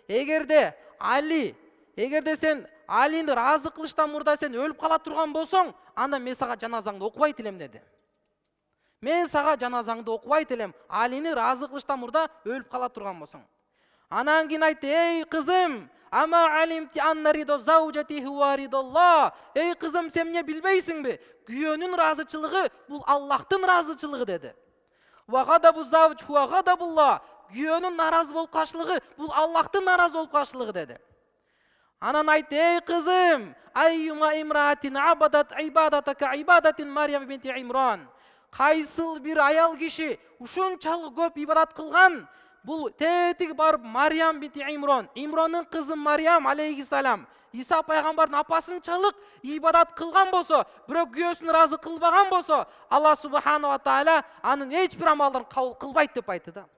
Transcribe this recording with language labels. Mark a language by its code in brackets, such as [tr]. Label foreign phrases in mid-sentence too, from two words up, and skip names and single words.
[ky] Эгерде сен Алинди разы кылыштан мурда сен өлүп кала турган болсоң, анда мен сага жаназаңды окубайт элем деди. Мен сага жаназаңды окубайт элем, Алини разы кылыштан мурда өлүп кала турган болсоң. Анан кийин айтты, эй кызым, [ar] أما علمت أن رضا زوجك هو رضا الله. [ky] Эй кызым, сен эмне билбейсиңби? Күйөөнүн разычылыгы бул Аллахтын разычылыгы деди. [ar] وغضب الزوج هو غضب الله. [ky] Күйөөнүн наразы болуп калышлыгы бул Аллахтын наразы болуп калышлыгы деди. Анан айтты, эй кызым, [ar] أيما امرأة عبدت عبادتك عبادة مريم بنت عمران. [ky] Кайсыл бир аял киши ушунчалык көп ибадат кылган, бул тетиги барып Марьям бинти Имран, Имронун кызы Марьям алейхиссалам, Иса пайгамбардын апасынчалык ибадат кылган болсо, бирок күйөөсүн разы кылбаган болсо, Алла [ar] سبحانه وتعالى [ky] анын эч бир амалдарын кабыл кылбайт деп айтты да.